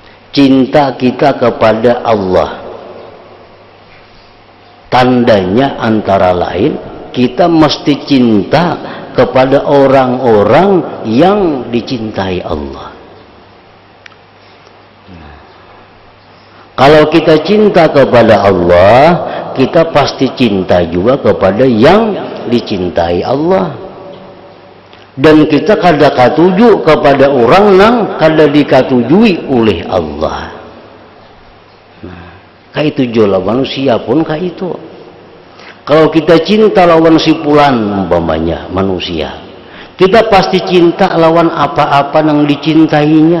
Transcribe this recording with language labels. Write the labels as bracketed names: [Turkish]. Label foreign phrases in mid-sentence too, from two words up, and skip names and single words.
[Indonesian] cinta kita kepada Allah. Tandanya antara lain kita mesti cinta kepada orang-orang yang dicintai Allah. Kalau kita cinta kepada Allah, kita pasti cinta juga kepada yang dicintai Allah. [Banjar] Dan kita kada katuju kepada orang yang kada dikatujui oleh Allah. Kah itu jo lawan manusia pun kah itu. [Indonesian] Kalau kita cinta lawan si fulan umpamanya manusia, kita pasti cinta lawan apa-apa yang dicintainya.